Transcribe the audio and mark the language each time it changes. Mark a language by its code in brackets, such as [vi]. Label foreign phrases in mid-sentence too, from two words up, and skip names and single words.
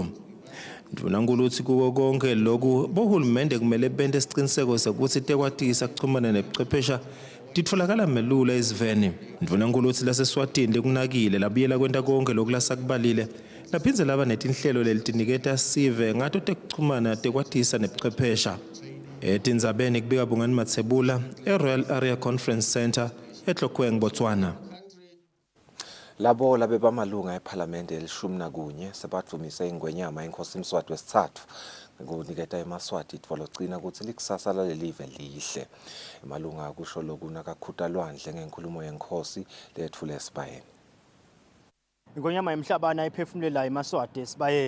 [ss] Ndvunankhulu uthi kuko konke lokhu bohulumende kumele bente isiqiniseko sokuthi tekwatisa kuchumana nebuchwephesha titfolakala melula eziveni. Ndvunankhulu uthi laseSwatini lekunakile labuyela kwenta konke lokhu lasakubalile laphindze laba netinhlelo lelitiniketa sive ngato tekuchumana tekwatisa nebuchwephesha. Etindzabeni kubika Bungani Mathebula eRoyal Area Conference Center eTlokweng, Botswana. Labo labe bamalunga eParliament el-11 sebadumise ingwenyama inkosi Mswati wesithathu ngokuniketa eMaswati itfolo gcina ukuthi likusasa lalelive lihle. Emalunga kusho lokhu nakakhutalwandle ngenkulumo yenkosi lethule esibayeni. Ingonyama emhlabana iphefumulela eMaswati esibayeni.